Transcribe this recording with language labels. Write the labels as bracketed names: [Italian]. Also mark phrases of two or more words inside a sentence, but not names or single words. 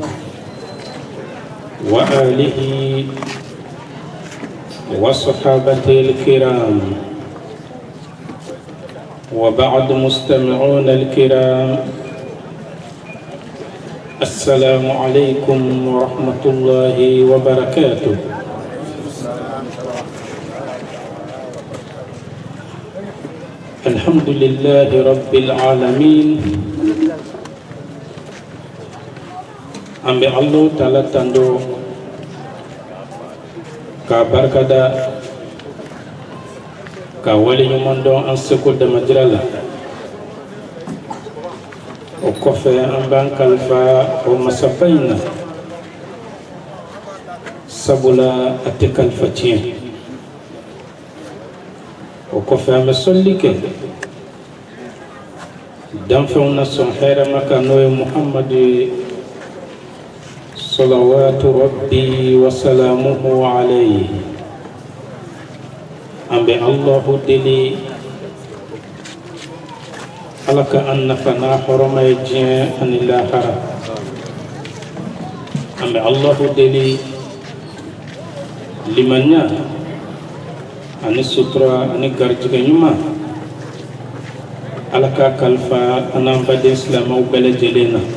[Arabic] وآله وصحابته الكرام وبعد مستمعون الكرام السلام عليكم ورحمة الله وبركاته. الحمد لله رب العالمين. [Bambara] Ambe Allah Ta'ala tando ka barkada ka wali ɲuman dɔn an seko damajira la. O kɔfɛ an b'an kalifa o masaba in na sabula a tɛ kalifa tiɲɛ. O kɔfɛ an bɛ sɔlli kɛ danfɛnw na sɔn hɛrɛma kan n'o ye Muhamadu [Arabic] صلوات ربي وسلامه عليه. [Bambara] An bɛ Allahu deli Ala ka an nafa n'a hɔrɔma ye diɲɛ ani lahara. An bɛ Allahu deli limaniya ani sutura ani garijɛgɛ ɲuman Ala ka kalifa an n'an baden silamɛw bɛɛ lajɛlen na.